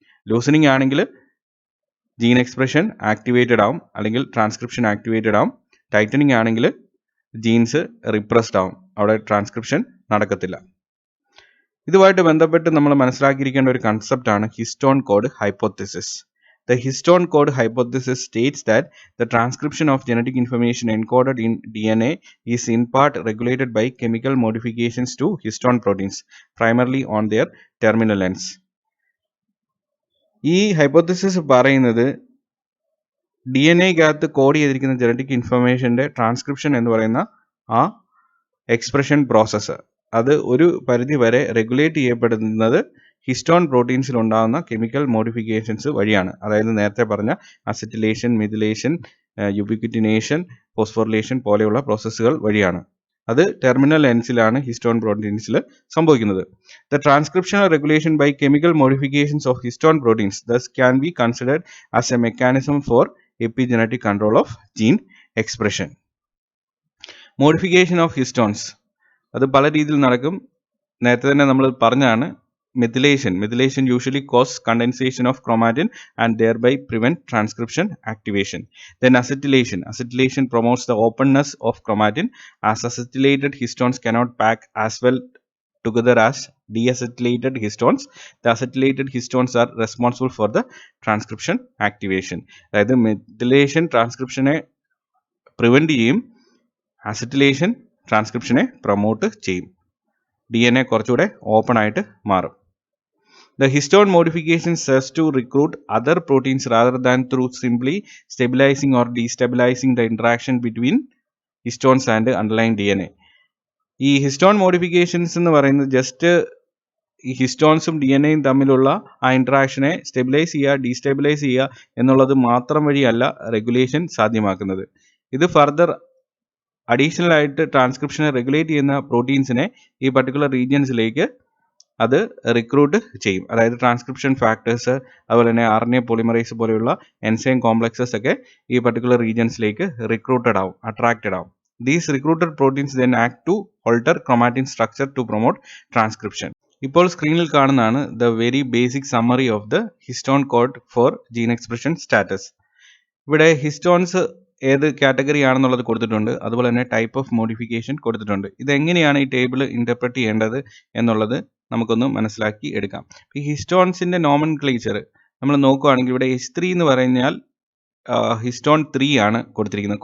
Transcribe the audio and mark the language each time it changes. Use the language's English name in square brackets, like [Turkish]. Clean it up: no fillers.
[Malayalam] Loosening ആണെങ്കിൽ gene expression activated ആവും അല്ലെങ്കിൽ ട്രാൻസ്ക്രിപ്ഷൻ ആക്ടിവേറ്റഡ് ആവും. ടൈറ്റനിങ് ആണെങ്കിൽ ജീൻസ് റിപ്രസ്ഡ് ആവും, അവിടെ ട്രാൻസ്ക്രിപ്ഷൻ നടക്കത്തില്ല. ഇതുമായിട്ട് ബന്ധപ്പെട്ട് നമ്മൾ മനസ്സിലാക്കിയിരിക്കേണ്ട ഒരു കൺസെപ്റ്റാണ് histone code hypothesis. [English] The histone code hypothesis states that the transcription of genetic information encoded in DNA is in part regulated by chemical modifications to histone proteins, primarily on their terminal ends. [Malayalam] ഈ hypothesis പറയുന്നത് D N എക്കകത്ത് code ചെയ്തിരിക്കുന്ന genetic ഇൻഫർമേഷൻ്റെ transcription എന്ന് പറയുന്ന ആ expression process അത് ഒരു പരിധി വരെ റെഗുലേറ്റ് ചെയ്യപ്പെടുന്നത് ഹിസ്റ്റോൺ പ്രോട്ടീൻസിൽ ഉണ്ടാകുന്ന കെമിക്കൽ മോഡിഫിക്കേഷൻസ് വഴിയാണ്. അതായത് നേരത്തെ പറഞ്ഞ അസറ്റിലേഷൻ, മെഥിലേഷൻ, യുബിക്വിറ്റിനേഷൻ, ഫോസ്ഫോറിലേഷൻ പോലെയുള്ള പ്രോസസ്സുകൾ വഴിയാണ്. അത് ടെർമിനൽ എൻഡ്സിലാണ് ഹിസ്റ്റോൺ പ്രോട്ടീൻസിൽ സംഭവിക്കുന്നത്. [English] The transcriptional regulation by chemical modifications of histone proteins thus can be considered as a mechanism for epigenetic control of gene expression. [Malayalam] Modification of histones അത് പല രീതിയിൽ നടക്കും. നേരത്തെ തന്നെ നമ്മൾ പറഞ്ഞാണ് [English] Methylation usually causes condensation of chromatin and thereby prevent transcription activation. Then acetylation promotes the openness of chromatin, as acetylated histones cannot pack as well together as deacetylated histones. The acetylated histones are responsible for the transcription activation. [Malayalam] അതായത് methylation ട്രാൻസ്ക്രിപ്ഷനെ prevent ചെയ്യും, acetylation ട്രാൻസ്ക്രിപ്ഷനെ promote ചെയ്യും. DNA കുറച്ചുകൂടെ open ആയിട്ട് മാറും. [English] The histone modification serves to recruit other proteins rather than through simply stabilizing or destabilizing the interaction between histones and underlying DNA. [Malayalam] ഈ histone modifications എന്ന് പറയുന്നത് just ഈ ഹിസ്റ്റോൺസും DNA-യും തമ്മിലുള്ള ആ ഇൻട്രാക്ഷനെ സ്റ്റെബിലൈസ് ചെയ്യുക, ഡീസ്റ്റെബിലൈസ് ചെയ്യുക എന്നുള്ളത് മാത്രം വഴിയല്ല റെഗുലേഷൻ സാധ്യമാക്കുന്നത്. ഇത് ഫർദർ അഡീഷണൽ ആയിട്ട് ട്രാൻസ്ക്രിപ്ഷനെ റെഗുലേറ്റ് ചെയ്യുന്ന പ്രോട്ടീൻസിനെ ഈ പർട്ടിക്കുലർ റീജിയൻസിലേക്ക് അത് റിക്രൂട്ട് ചെയ്യും. അതായത് ട്രാൻസ്ക്രിപ്ഷൻ ഫാക്ടേഴ്സ്, അതുപോലെ തന്നെ RNA പോളിമറൈസ് പോലെയുള്ള എൻസൈം കോംപ്ലക്സസ് ഒക്കെ ഈ പർട്ടിക്കുലർ റീജിയൻസിലേക്ക് റിക്രൂട്ടഡ് ആവും, അട്രാക്റ്റഡ് ആവും. [English] These recruited proteins then act to alter chromatin structure to promote transcription. [Malayalam] ഇപ്പോൾ സ്ക്രീനിൽ കാണുന്നതാണ് [English] the very basic summary of the histone code for gene expression status. [Malayalam] ഇവിടെ histones ഏത് കാറ്റഗറി ആണെന്നുള്ളത് കൊടുത്തിട്ടുണ്ട്, അതുപോലെ തന്നെ ടൈപ്പ് ഓഫ് മോഡിഫിക്കേഷൻ കൊടുത്തിട്ടുണ്ട്. ഇതെങ്ങനെയാണ് ഈ ടേബിൾ ഇന്റർപ്രറ്റ് ചെയ്യേണ്ടത് എന്നുള്ളത് നമുക്കൊന്ന് മനസ്സിലാക്കി എടുക്കാം. ഈ ഹിസ്റ്റോൺസിന്റെ നോമൻക്ലേച്ചർ നമ്മൾ നോക്കുകയാണെങ്കിൽ ഇവിടെ H3 എന്ന് പറഞ്ഞാൽ ഹിസ്റ്റോൺ 3 ആണ് കൊടുത്തിരിക്കുന്നത്.